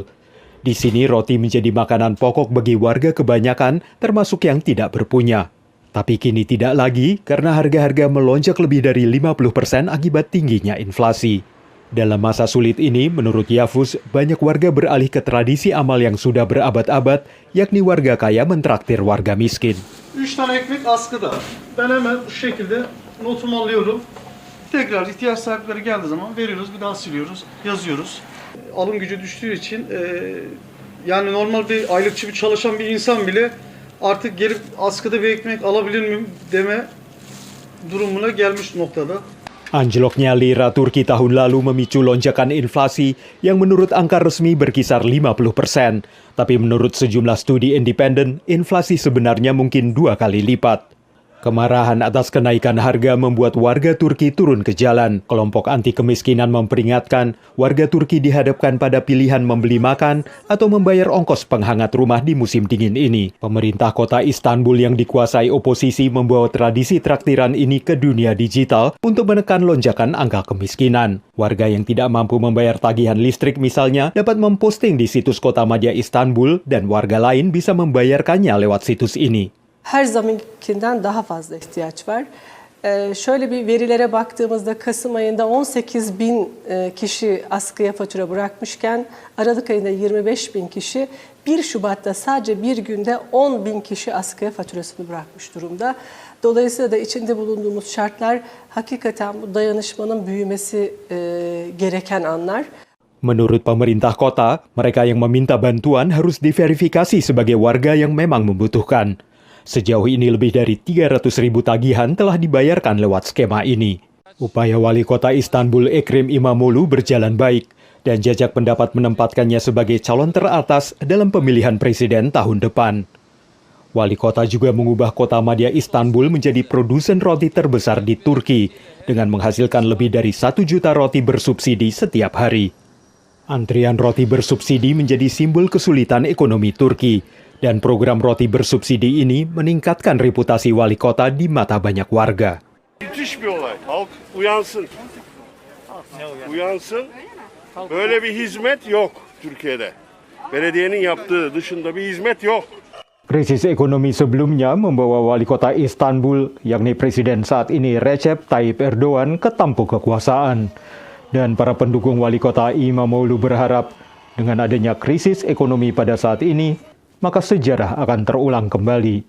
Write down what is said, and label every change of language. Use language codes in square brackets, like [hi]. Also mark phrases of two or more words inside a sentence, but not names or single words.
[id] Di sini roti menjadi makanan pokok bagi warga kebanyakan, termasuk yang tidak berpunya. Tapi kini tidak lagi karena harga-harga melonjak lebih dari 50% akibat tingginya inflasi. Dalam masa sulit ini, menurut Yavuz, banyak warga beralih ke tradisi amal yang sudah berabad-abad, yakni warga kaya mentraktir warga miskin. [tr] 3 tane ekmek askıda. Ben hemen bu şekilde notumu alıyorum. Tekrar ihtiyaç sahipleri geldiği zaman veriyoruz, bir daha siliyoruz, yazıyoruz. Alım gücü düştüğü için yani normal bir aylıkçı bir çalışan bir insan bile artık gelip askıda bir ekmek alabilir miyim deme durumuna gelmiş noktada. [id] Anjloknya lira Turki tahun lalu memicu lonjakan inflasi yang menurut angka resmi berkisar 50%. Tapi menurut sejumlah studi independen, inflasi sebenarnya mungkin 2 kali lipat. Kemarahan atas kenaikan harga membuat warga Turki turun ke jalan. Kelompok anti kemiskinan memperingatkan warga Turki dihadapkan pada pilihan membeli makan atau membayar ongkos penghangat rumah di musim dingin ini. Pemerintah kota Istanbul yang dikuasai oposisi membawa tradisi traktiran ini ke dunia digital untuk menekan lonjakan angka kemiskinan. Warga yang tidak mampu membayar tagihan listrik misalnya dapat memposting di situs Kota Madya Istanbul dan warga lain bisa membayarkannya lewat situs ini. [tr] Her zamankinden daha fazla ihtiyaç var. Şöyle bir verilere baktığımızda Kasım ayında 18 bin kişi askıya fatura bırakmışken Aralık ayında 25 bin kişi, 1 Şubat'ta sadece bir günde 10 bin kişi askıya faturasını bırakmış durumda. Dolayısıyla da içinde bulunduğumuz şartlar hakikaten bu dayanışmanın büyümesi gereken anlar. [id] Menurut pemerintah kota, mereka yang meminta bantuan harus diverifikasi sebagai warga yang memang membutuhkan. Sejauh ini lebih dari 300.000 tagihan telah dibayarkan lewat skema ini. Upaya wali kota Istanbul Ekrem İmamoğlu berjalan baik dan jajak pendapat menempatkannya sebagai calon teratas dalam pemilihan presiden tahun depan. Wali kota juga mengubah kota Madya Istanbul menjadi produsen roti terbesar di Turki dengan menghasilkan lebih dari 1 juta roti bersubsidi setiap hari. Antrian roti bersubsidi menjadi simbol kesulitan ekonomi Turki. Dan program roti bersubsidi ini meningkatkan reputasi wali kota di mata banyak warga. [tr] Müthiş bir olay. Halk uyansın. Uyansın. Böyle bir hizmet yok Türkiye'de. Belediyenin yaptığı dışında bir hizmet yok. [id] Krisis ekonomi sebelumnya membawa wali kota Istanbul, yakni presiden saat ini Recep Tayyip Erdogan, ke tampuk kekuasaan. Dan para pendukung wali kota İmamoğlu berharap dengan adanya krisis ekonomi pada saat ini, maka sejarah akan terulang kembali.